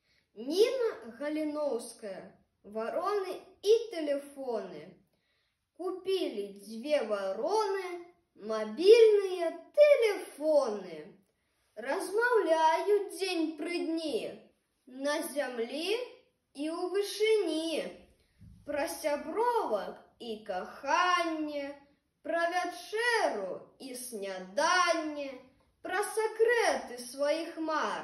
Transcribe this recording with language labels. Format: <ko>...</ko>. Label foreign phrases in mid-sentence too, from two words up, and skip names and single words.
<ru>Нина Галиновская. Вороны и телефоны. Купили две вороны мобильные телефоны.</ru> <be>Размаўляют дзень пры дні на зямлі і ў вышыні. Пра сябровак і каханне, пра вячэру і сняданне, пра сакрэты сваіх мар.</be>